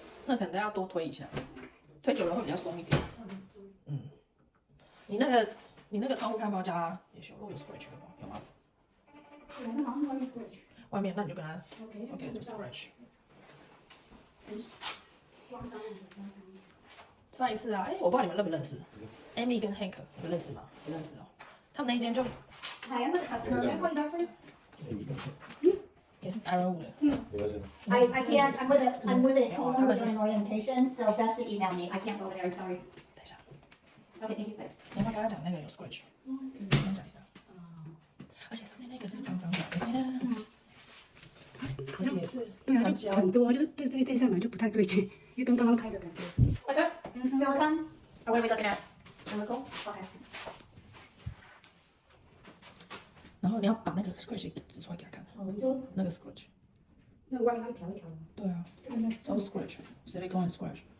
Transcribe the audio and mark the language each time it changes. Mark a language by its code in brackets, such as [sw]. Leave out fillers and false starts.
[zh] 那可能要多推一下，推久了会比较松一点。嗯，你那个窗户开包加也修，如果有 scratch 的话，有吗？对，那好像外面 scratch。外面那你就跟他 [en] OK， [zh] 就 scratch。刮伤了，刮伤了。上一次啊，哎，我不知道你们认不认识，Amy 跟 Hank，你们认识吗？不认识哦。他们那一间就 [en] Hi, I'm with a customer. Can I call you back, please? [zh] 也是 Iron 的。没关系。 [en] I can't. I'm with a homeowner doing orientation, so best to email me. I can't go over there. Sorry. [zh] 等一下， [en] Okay, thank you. Bye. [zh] 你要不要跟他讲那个有 scratch？ 跟他讲一下。而且上面那个是脏脏的，好像也是对啊，残胶。就很多，就是对这上来就不太对劲，因为跟刚刚开的感觉。 [en] What's up? Silicone? Or what are we looking at? Silicone? Okay. [zh] 然后你要把那个 scratch 指出来给他看，哦，你说那个 scratch。那个外面它调一调吗？对啊，都 scratch， silicone scratch。